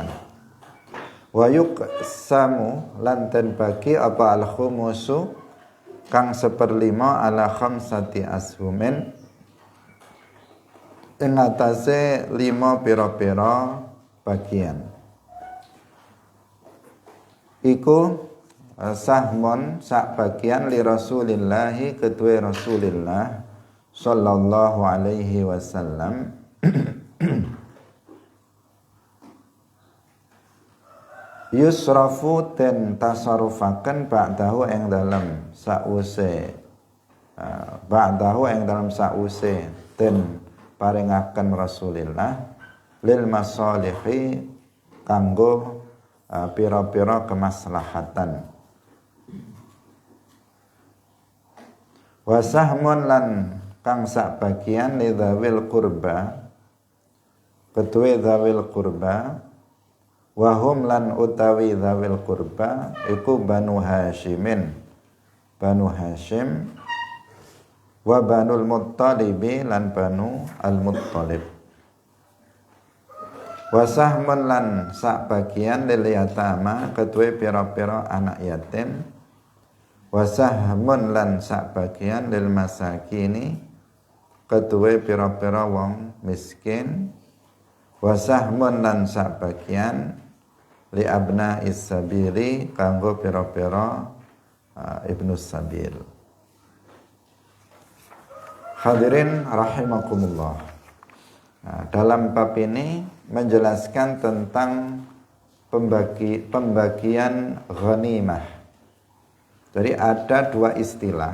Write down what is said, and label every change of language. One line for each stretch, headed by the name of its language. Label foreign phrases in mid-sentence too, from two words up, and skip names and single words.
Arabic: Wa yuqsamu
Javanese: lan den bagi apa
Arabic: al khumusu
Javanese: kang 1/5
Arabic: ala khamsati ashumin
Javanese: ing atase 5 pira-pira bagian. Iku sahmun sak bagian
Arabic: li Rasulillahi
Javanese: kedue Rasulillah
Arabic: sallallahu alaihi wasallam
Javanese: yusrafu ten tasarrufaken ba'dahu ing dalem sause ba'dahu ing dalem sause ten paringaken Rasulillah
Arabic: lil masalihi
Javanese: kanggo pira-pira kemaslahatan.
Arabic: Wa sahmun
Javanese: lan kang sak bagian lidzawil qurba ketuwe dzawil qurba
Arabic: wa hum
Javanese: lan utawi dzawil qurba iku Banu Hasyimin Banu Hasyim wa Banul Muttalibi lan Banu Al-Muttalib.
Arabic: Wa sahmun
Javanese: lan sak bagian
Arabic: lil yatama
Javanese: ketuwe pira-pira anak yatim.
Arabic: Wa sahmun
Javanese: lan sak bagian
Arabic: lil masakini
Javanese: ketuwe pira-pira wong miskin.
Arabic: Wa sahmun
Javanese: lan sak bagian
Arabic: li abna is-sabili
Javanese: kanggo pira-pira ibnu sabil.
Arabic: Hadirin rahimakumullah.
Indonesian: Dalam bab ini menjelaskan tentang pembagian ghanimah. Jadi ada dua istilah.